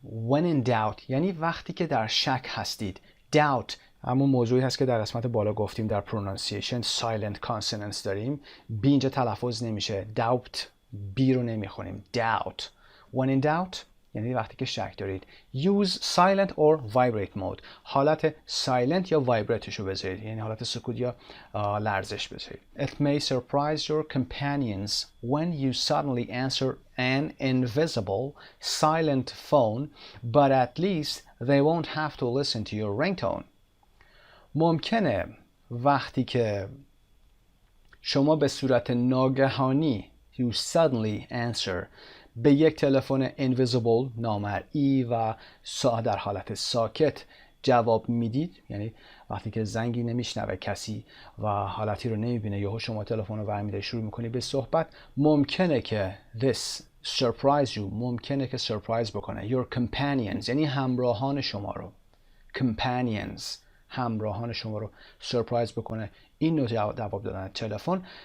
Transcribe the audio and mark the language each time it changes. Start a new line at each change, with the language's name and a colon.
English: When in doubt
Persian: یعنی وقتی که در شک هستید. Doubt همون موضوعی هست که در قسمت بالا گفتیم در pronunciation silent consonants داریم. B اینجا تلفظ نمیشه. Doubt B رو نمیخونیم.
English: Doubt. When in doubt
Persian: یعنی وقتی که شک دارید.
English: Use silent or vibrate mode.
Persian: حالت silent یا vibrateش رو بذارید، یعنی حالت سکوت یا لرزش بذارید.
English: It may surprise your companions when you suddenly answer an invisible silent phone, but at least they won't have to listen to your ringtone.
Persian: ممکنه وقتی که شما به صورت ناگهانی
English: you suddenly answer
Persian: به یک تلفن invisible نامرئی و در حالت ساکت جواب میدید، یعنی وقتی که زنگی نمیشنوه کسی و حالتی رو نمیبینه، یهو شما تلفن رو برمی‌داری شروع میکنی به صحبت، ممکنه که
English: this surprise you
Persian: ممکنه که surprise بکنه
English: your companions
Persian: یعنی همراهان شما رو companions همراهان شما رو surprise بکنه این نوع جواب دادن تلفن.